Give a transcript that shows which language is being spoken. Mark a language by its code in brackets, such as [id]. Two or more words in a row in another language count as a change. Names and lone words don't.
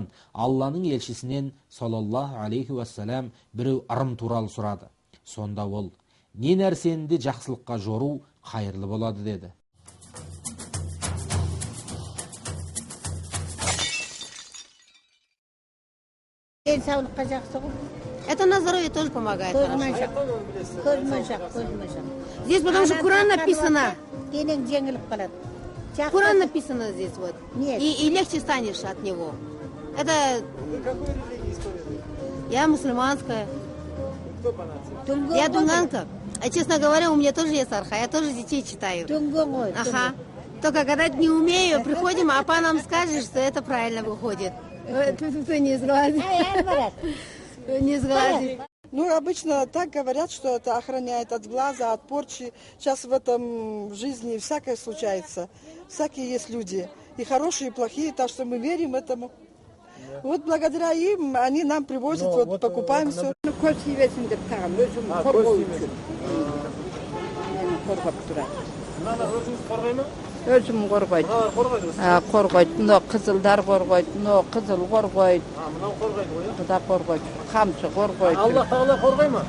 [kk] Алланың елшісінен [ar] صلى الله عليه وسلم [kk] біреу ырым туралы сұрады. Сонда ол, не нәрсені де жақсылыққа жору қайырлы болады деді. Денсаулыққа жақсы ғой. [ru] Это на здоровье тоже помогает. [kk] Көзмоншақ. [ru] Здесь потому что Куран написано. [kk] Денең жеңіліп қалады. [ru] Куран написано здесь вот. И легче станешь от него. Это... Вы какой религии исповедуете? Я мусульманская. Кто по нации? Я дунганка. А честно говоря, у меня тоже есть арха. Я тоже детей читаю. Ага. Только когда не умею, приходим, а па нам скажет, что это правильно выходит. Ты не сглазит. Не сглазит. Ну, обычно так говорят, что это охраняет от глаза, от порчи. Сейчас в этом жизни всякое случается. Всякие есть люди. И хорошие, и плохие, так что мы верим этому. Вот благодаря им они нам привозят, вот покупаем все. [kk] Өзім қорғайды. Қорғайды. Мынау қызылдар қорғайды. Мынау қызыл қорғайды. Мынау қорғайды ғой, Бұда қорғайды. Қамшы қорғайды. Алла Тағала қорғай ма?